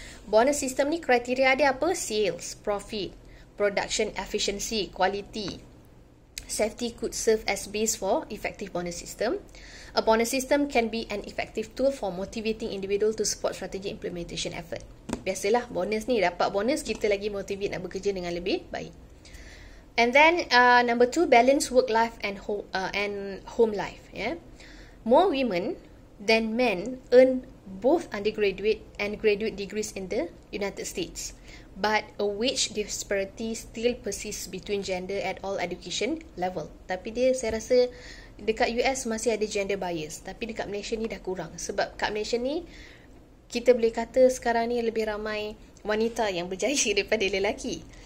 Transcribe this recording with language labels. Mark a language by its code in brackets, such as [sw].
[en] Bonus system [ms] ni kriteria dia apa? [en] Sales, profit, production efficiency, quality. Safety could serve as base for effective bonus system. A bonus system can be an effective tool for motivating individual to support strategy implementation effort. [ms] Biasalah bonus ni, dapat bonus kita lagi motivate nak bekerja dengan lebih baik. [en] And then number 2, balance work life and home life. More women than men earn both undergraduate and graduate degrees in the United States, but a wage disparity still persists between gender at all education level. [ms] Tapi saya rasa dekat US masih ada gender bias, tapi dekat Malaysia ni dah kurang. Sebab kat Malaysia ni kita boleh kata sekarang ni lebih ramai wanita yang berjaya daripada lelaki.